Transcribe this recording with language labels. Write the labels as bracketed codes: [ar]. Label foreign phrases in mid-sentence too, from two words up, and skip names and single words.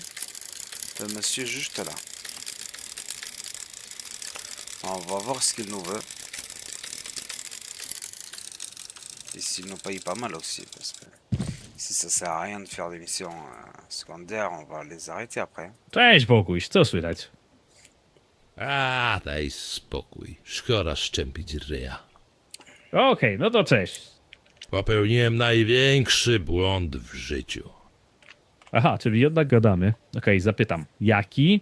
[fr] Le monsieur juste là. On va voir ce qu'il nous veut. Et s'il nous paye pas mal aussi, parce que si ça sert à rien de faire des missions secondaires, on va les arrêter après. [pl] Cześć Boguś, co słychać? A, daj spokój. Szkoda szczępić ryja. Okej, no to cześć. Popełniłem największy błąd w życiu. Aha, czyli jednak gadamy. Okej, zapytam. Jaki?